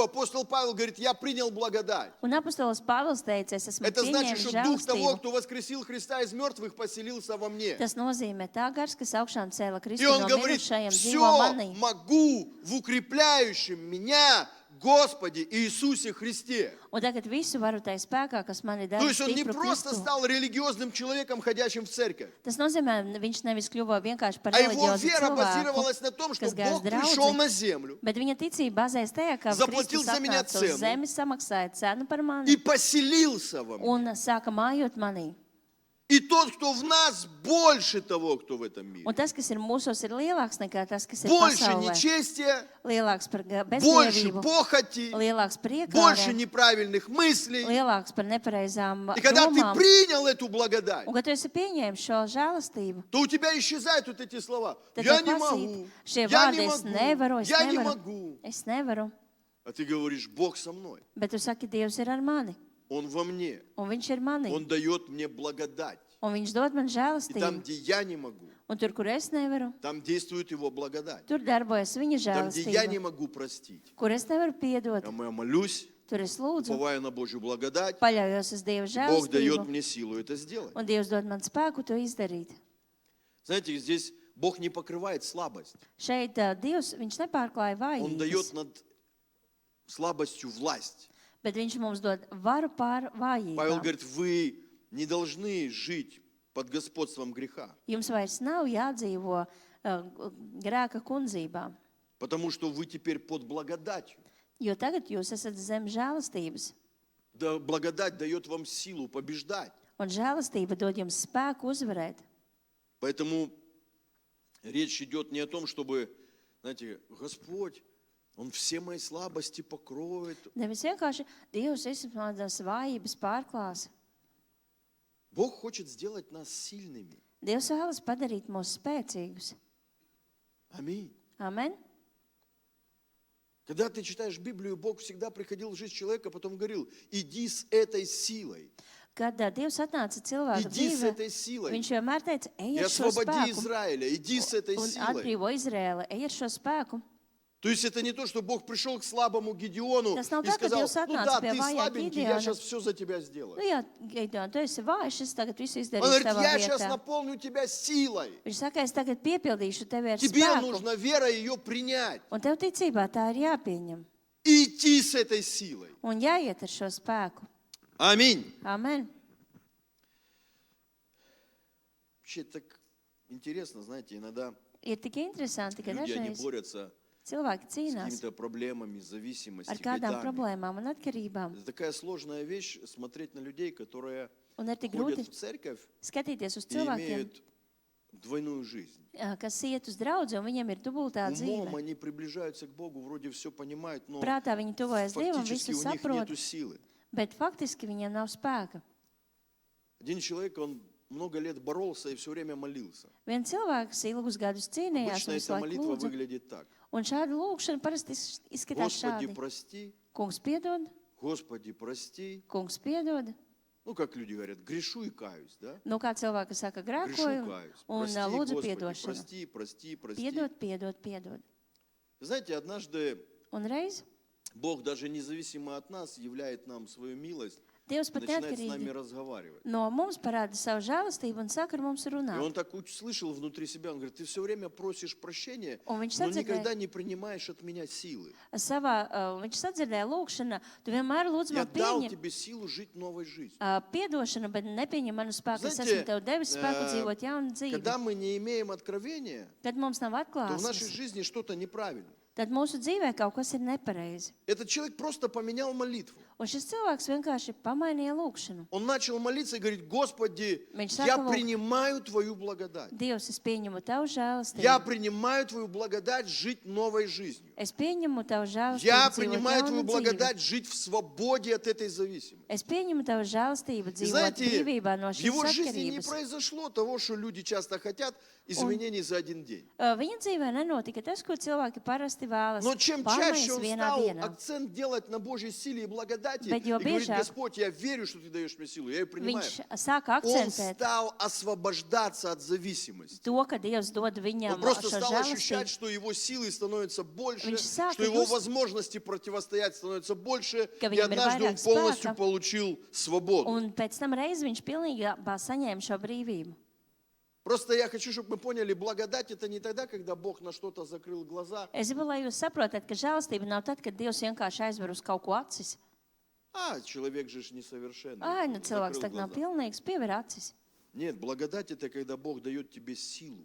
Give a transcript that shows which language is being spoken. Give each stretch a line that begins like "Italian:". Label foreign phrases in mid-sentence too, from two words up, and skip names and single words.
Russian: Апостол Павел говорит, я принял благодать.
Latvian: Un apostols Pāvils teica, es esmu
Russian: Это значит,
Latvian: pieņēmis
Russian: что Дух того,
Latvian: žēlastību.
Russian: кто воскресил Христа из мертвых, поселился во мне.
Latvian: Tas nozīmē tā gars, kas augšām cēla
Russian: И
Latvian: Kristu
Russian: он
Latvian: no
Russian: говорит,
Latvian: mirušajiem, dzīvo
Russian: все
Latvian: manī.
Russian: могу в укрепляющем меня Господе Иисусе Христе.
Latvian: Un tagad visu varu tai spēkā, kas mani dara
Russian: То есть он не
Latvian: stipru
Russian: просто
Latvian: Kristu.
Russian: стал религиозным человеком, ходящим в церковь,
Latvian: Tas nozīmē, viņš nevis kļuva vienkārši par
Russian: а его
Latvian: reliģiozu
Russian: вера
Latvian: cilvēku,
Russian: базировалась на том, что
Latvian: kas gāja
Russian: Бог
Latvian: uz
Russian: пришел
Latvian: draudzi,
Russian: на землю
Latvian: bet viņa ticība bazējas tajā, ka
Russian: Заплатил
Latvian: Kristus
Russian: за меня
Latvian: atnāca
Russian: цену.
Latvian: uz zemi, samaksāja cenu par
Russian: и
Latvian: mani
Russian: поселился во мне.
Latvian: un sāka mājot manī.
Russian: И тот, кто в нас, больше того, кто в этом мире.
Latvian: Un tas, kas ir mūsos, ir lielāks nekā tas, kas ir
Russian: Больше
Latvian: pasaulē.
Russian: нечестия,
Latvian: Lielāks par
Russian: больше
Latvian: bezdievību,
Russian: похоти,
Latvian: lielāks par
Russian: больше
Latvian: iekārēm,
Russian: неправильных мыслей.
Latvian: lielāks par nepareizām
Russian: И когда ты
Latvian: domām.
Russian: принял эту благодать,
Latvian: Un, kad tu esi pieņēmis šo žēlastību,
Russian: то у тебя исчезают вот эти слова.
Latvian: tad
Russian: Я
Latvian: tev
Russian: не
Latvian: pasīt
Russian: могу,
Latvian: šie
Russian: я
Latvian: vārdi,
Russian: не
Latvian: es
Russian: могу,
Latvian: nevaru,
Russian: я не могу.
Latvian: es nevaru.
Russian: А ты говоришь, Бог со мной.
Latvian: Bet tu saki, Dievs ir ar mani,
Russian: Он во мне.
Latvian: un viņš ir manī,
Russian: Он дает мне благодать.
Latvian: un viņš dod man
Russian: И там,
Latvian: žēlastību.
Russian: где я не могу,
Latvian: Un tur, kur es nevaru,
Russian: там действует Его благодать.
Latvian: tur darbojas viņa
Russian: Там, где я не
Latvian: žēlastība.
Russian: могу простить,
Latvian: Kur es nevaru piedot,
Russian: я молюсь,
Latvian: tur es lūdzu,
Russian: уповаю на Божью благодать,
Latvian: paļaujos uz Dieva
Russian: Бог дает
Latvian: žēlastību,
Russian: мне силу это сделать.
Latvian: un Dievs dod man spēku to izdarīt.
Russian: Знаете, здесь Бог не покрывает слабость.
Latvian: Šeit Dievs, viņš nepārklāja
Russian: Он
Latvian: vājības,
Russian: дает над слабостью власть.
Latvian: bet viņš mums dod varu pār
Russian: Павел
Latvian: vājībām.
Russian: говорит, вы не должны жить под господством греха,
Latvian: Jums vairs nav jādzīvo grēka kundzībā,
Russian: потому что вы теперь под благодатью.
Latvian: jo tagad jūs esat zem žēlastības,
Russian: Да, благодать дает вам силу побеждать.
Latvian: un žēlastība dod jums spēku uzvarēt.
Russian: Поэтому речь идет не о том, чтобы, знаете, Господь, Он все мои слабости покроет.
Latvian: Nevis vienkārši Dievs visas manas vājības pārklās.
Russian: Бог хочет сделать нас сильными.
Latvian: Dievs vēlas padarīt mūs spēcīgus.
Russian: Аминь.
Latvian: Amen.
Russian: Когда ты читаешь Библию, Бог всегда приходил в жизнь человека, потом говорил, иди с этой силой,
Latvian: Kad Dievs atnāca cilvēka
Russian: иди с
Latvian: dzīvē,
Russian: этой силой,
Latvian: viņš vienmēr teica,
Russian: и
Latvian: ej ar šo
Russian: освободи
Latvian: spēku
Russian: Израиля, иди с этой
Latvian: un
Russian: силой.
Latvian: atbrīvo Izrēli, ej ar šo spēku.
Russian: То есть это не то, что Бог пришел к слабому Гедеону
Latvian: Tas nav
Russian: и
Latvian: tā, ka
Russian: сказал,
Latvian: Dievs
Russian: ну
Latvian: atnāca
Russian: да,
Latvian: pie
Russian: ты
Latvian: vājā
Russian: слабенький, я
Latvian: Gideona.
Russian: сейчас все за тебя
Latvian: Nu
Russian: сделаю.
Latvian: jā, Gideon, tu esi vājš, es tagad visu
Russian: Он
Latvian: izdarīšu
Russian: говорит,
Latvian: tavā
Russian: я сейчас
Latvian: vietā.
Russian: наполню тебя силой.
Latvian: Viņš saka, es tagad piepildīšu tevi ar
Russian: Тебе
Latvian: spēku.
Russian: нужно вера ее принять.
Latvian: Un tev ticībā tā ir jāpieņem.
Russian: И идти с этой силой.
Latvian: Un jāiet ar šo spēku.
Russian: Аминь.
Latvian: Amen.
Russian: Вообще так интересно, знаете, иногда
Latvian: Ir tik interesanti, ka
Russian: люди, они
Latvian: dažreiz
Russian: борются
Latvian: cilvēki
Russian: с
Latvian: cīnās
Russian: какими-то проблемами,
Latvian: ar
Russian: зависимостью,
Latvian: kādām
Russian: бедами.
Latvian: problēmām un atkarībām.
Russian: Это такая сложная вещь, смотреть на людей, которые
Latvian: Un ir tik
Russian: ходят
Latvian: grūti
Russian: в церковь
Latvian: skatīties uz
Russian: и
Latvian: cilvēkiem,
Russian: имеют двойную жизнь.
Latvian: kas iet uz draudzi, un viņiem ir dubultā
Russian: Умом
Latvian: dzīve.
Russian: они приближаются к Богу, вроде все понимают, но
Latvian: Prātā viņi tuvojas Dievam,
Russian: фактически
Latvian: visu
Russian: у них
Latvian: saprot,
Russian: нету силы.
Latvian: bet faktiski viņiem nav spēka.
Russian: Один человек, он много лет боролся и все время молился.
Latvian: Viens cilvēks ilgus gadus cīnījās
Russian: Обычно
Latvian: un visu
Russian: эта
Latvian: laiku
Russian: молитва
Latvian: lūdza.
Russian: выглядит так.
Latvian: Un šāda lūkšana parasti izskatās
Russian: Господи,
Latvian: šādi.
Russian: прости,
Latvian: Kungs piedod,
Russian: Господи, прости.
Latvian: kungs piedod.
Russian: Ну, как люди говорят, грешу и каюсь, да?
Latvian: Nu, kā cilvēki saka,
Russian: Грешу
Latvian: grēkoju
Russian: и каюсь.
Latvian: un
Russian: Прости,
Latvian: lūdzu
Russian: Господи,
Latvian: piedošanu.
Russian: прости, прости, прости.
Latvian: Piedod, piedod, piedod.
Russian: Знаете, однажды
Latvian: Un reiz
Russian: Бог даже независимо от нас являет нам свою милость,
Latvian: Dievs pat
Russian: начинает с нами
Latvian: neatkarīgi
Russian: разговаривать.
Latvian: no mums parāda savu žēlastību un saka ar mums
Russian: И
Latvian: runāt.
Russian: он так слышал внутри себя, он говорит, ты все время просишь прощения,
Latvian: Un viņš
Russian: но
Latvian: sadzirdēja,
Russian: никогда не принимаешь от меня силы.
Latvian: viņš sadzirdēja lūkšanu, tu vienmēr lūdz
Russian: Я
Latvian: man
Russian: дал
Latvian: pieņem
Russian: тебе силу жить новой жизнью.
Latvian: piedošanu, bet nepieņem manu spēku. Es
Russian: Знаете,
Latvian: esmu tev devis spēku dzīvot jaunu dzīvi.
Russian: Когда мы не имеем откровения,
Latvian: Kad mums nav
Russian: то в нашей
Latvian: atklāsmes,
Russian: жизни что-то неправильно.
Latvian: tad mūsu dzīvē kaut kas ir nepareizi.
Russian: Этот человек просто поменял молитву.
Latvian: Un šis cilvēks vienkārši pamainīja lūkšanu.
Russian: Он начал молиться и говорит, Господи,
Latvian: Viņš
Russian: я
Latvian: saka, lūk,
Russian: принимаю Твою благодать.
Latvian: Dievs, es pieņemu tavu
Russian: Я
Latvian: žēlastību.
Russian: принимаю Твою благодать жить новой жизнью.
Latvian: Es pieņemu tavu žēlastību
Russian: Я
Latvian: dzīvot
Russian: принимаю Твою
Latvian: jaunu dzīvi.
Russian: благодать жить в свободе от этой зависимости.
Latvian: Es pieņemu tavu žēlastību
Russian: И
Latvian: dzīvot
Russian: знаете,
Latvian: brīvībā no
Russian: в
Latvian: šīs
Russian: его жизни не
Latvian: atkarības.
Russian: произошло того, что люди часто хотят, изменений за один день.
Latvian: Viņa dzīvē nenotika tas, ko cilvēki parasti vēlas.
Russian: Но чем чаще
Latvian: Pārmaiņas
Russian: он
Latvian: vienā
Russian: стал
Latvian: dienā.
Russian: акцент делать на Божьей силе и благодати,
Latvian: Bet
Russian: и
Latvian: jo
Russian: говорит,
Latvian: biežāk
Russian: Господь, я верю, что Ты даешь мне силу, я ее принимаю.
Latvian: Viņš sāka
Russian: Он
Latvian: akcentēt
Russian: стал освобождаться от зависимости.
Latvian: to, ka Dievs dod viņam
Russian: Он просто
Latvian: šo
Russian: стал ощущать,
Latvian: žēlastību.
Russian: что его силы становятся больше,
Latvian: Viņš sāka
Russian: что его
Latvian: just-
Russian: возможности противостоять становятся больше,
Latvian: Ka
Russian: и
Latvian: viņam ir
Russian: однажды он
Latvian: vairāk
Russian: полностью
Latvian: spēka.
Russian: получил свободу.
Latvian: Un pēc tam reiz viņš pilnībā saņēma šo brīvību.
Russian: Просто я хочу, чтобы мы поняли, благодать это не тогда, когда Бог на что-то закрыл глаза,
Latvian: Es gribu, lai jūs saprotat, ka žēlastība nav tad, kad Dievs vienkārši aizver uz kaut ko acis.
Russian: а человек же ж несовершенный.
Latvian: Ai, nu cilvēks
Russian: закрыл
Latvian: tak nav
Russian: глаза.
Latvian: pilnīgs, piever acis.
Russian: Нет, благодать это когда Бог дает тебе силу.